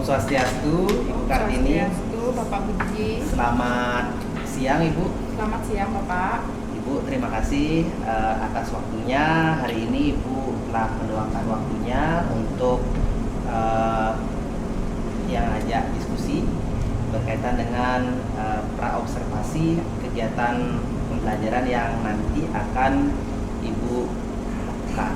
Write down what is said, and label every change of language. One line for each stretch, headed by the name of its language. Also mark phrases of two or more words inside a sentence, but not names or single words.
Indonesian: Swastiastu, Ibu Kartini. Swastiastu, Bapak Budi. Selamat siang, Ibu. Selamat siang, Bapak. Ibu, terima kasih atas waktunya. Hari ini Ibu telah meluangkan waktunya untuk yang ajak diskusi berkaitan dengan praobservasi kegiatan pembelajaran yang nanti akan Ibu lakukan.